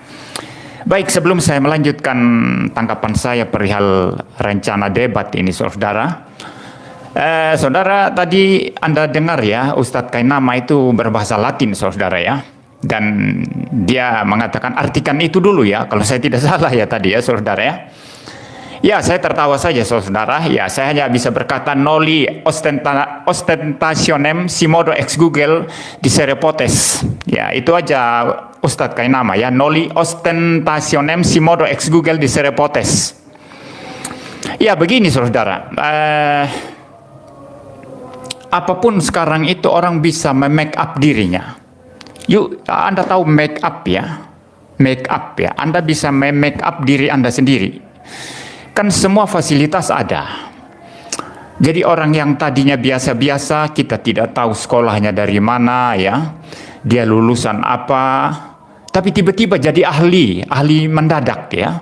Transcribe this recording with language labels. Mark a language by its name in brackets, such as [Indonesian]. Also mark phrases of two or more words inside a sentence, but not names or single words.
[Indonesian] Baik, sebelum saya melanjutkan tanggapan saya perihal rencana debat ini saudara, saudara tadi Anda dengar ya Ustadz Kainama itu berbahasa Latin saudara ya, dan dia mengatakan artikan itu dulu ya kalau saya tidak salah ya tadi ya saudara ya. Ya, saya tertawa saja saudara. Ya, saya hanya bisa berkata [Latin] noli ostentationem simodo ex Google dicere potes. [Indonesian] Ya, itu aja Ustadz Kainama ya, [Latin] noli ostentationem simodo ex Google dicere potes. [Indonesian] Ya, begini saudara. Apapun sekarang itu orang bisa [English] make up [Indonesian] dirinya. Yuk, Anda tahu [English] make up [Indonesian] ya? [English] Make up [Indonesian] ya. Anda bisa [English] make up [Indonesian] diri Anda sendiri. Kan semua fasilitas ada. Jadi orang yang tadinya biasa-biasa, kita tidak tahu sekolahnya dari mana ya, dia lulusan apa, tapi tiba-tiba jadi ahli mendadak ya.